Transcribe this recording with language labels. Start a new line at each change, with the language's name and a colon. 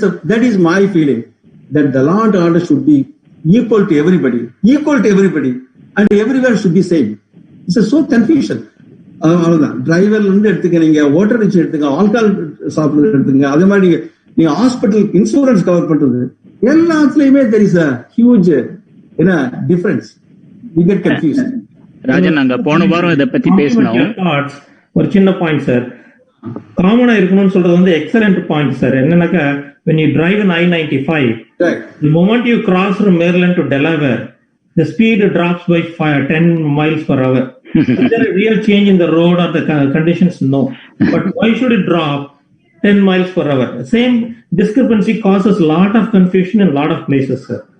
English: That is my feeling, that the law and order should be equal to everybody, and everywhere should be same. It's so confusion.
Tamil: அவ்வளவுதான். டிரைவர்ல இருந்து எடுத்துக்க, நீங்க voter rich எடுத்துக்க, alcohol சாப்பிடுறது எடுத்துங்க, அதே மாதிரி நீங்க ஹாஸ்பிட்டல் இன்சூரன்ஸ் கவர் பண்றது, எல்லாத்துலயுமே
English: there is a huge difference. We get confused.
Tamil: Rajan, நாங்க போன வாரம் இதை பத்தி பேசினோம். ஒரு சின்ன பாயிண்ட் சார், காமனா இருக்கணும்னு சொல்றது வந்து எக்ஸலென்ட் பாயிண்ட் சார்.
English: என்னன்னாக்கா, when you drive in I-95, Right. the moment you cross from Maryland to Delaware, the speed drops by 10 miles per hour. Is there a real change in the road or the conditions? No. But why should it drop 10 miles per hour? Same discrepancy causes a lot of confusion in a lot of places, sir.